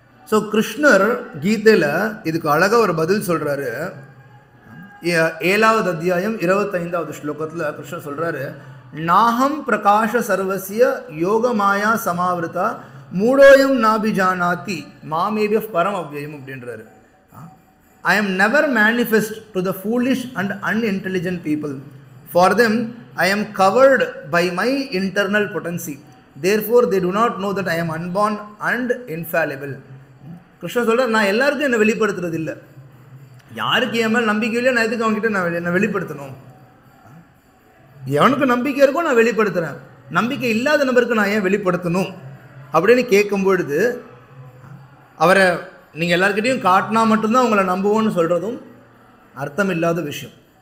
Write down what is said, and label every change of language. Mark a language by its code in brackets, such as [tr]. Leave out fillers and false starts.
[ta] So கிருஷ்ணர் கீதையில் இதுக்கு அழகாக ஒரு பதில் சொல்கிறாரு. 7வது அத்தியாயம் 25வது ஸ்லோகத்தில் கிருஷ்ணர் சொல்கிறாரு, [sa] நாகம் பிரகாஷ சர்வசிய யோக மாயா சமாவிருத்தா மூடோயம் நாபிஜானாதி மாமேபிய பரம் அவ்வியம் [ta] அப்படின்றாரு. [en] I am never manifest to the foolish and unintelligent people. For them, I am covered by my internal potency. Therefore, they do not know that I am unborn and infallible. [ta] கிருஷ்ணர் சொல்கிறார், நான் எல்லாருக்கும் என்னை வெளிப்படுத்துறது இல்லை. யாருக்கு என் மேல் நம்பிக்கை இல்லையோ நான் எதுக்கு அவங்ககிட்ட என்னை வெளிப்படுத்தணும்? எவனுக்கு நம்பிக்கை இருக்கோ நான் வெளிப்படுத்துகிறேன், நம்பிக்கை இல்லாத நபருக்கு நான் ஏன் வெளிப்படுத்தணும் அப்படின்னு கேட்கும்பொழுது, அவரை நீங்கள் எல்லாருக்கிட்டையும் காட்டினா மட்டும்தான் உங்களை நம்புவோன்னு சொல்கிறதும் அர்த்தம் இல்லாத விஷயம்.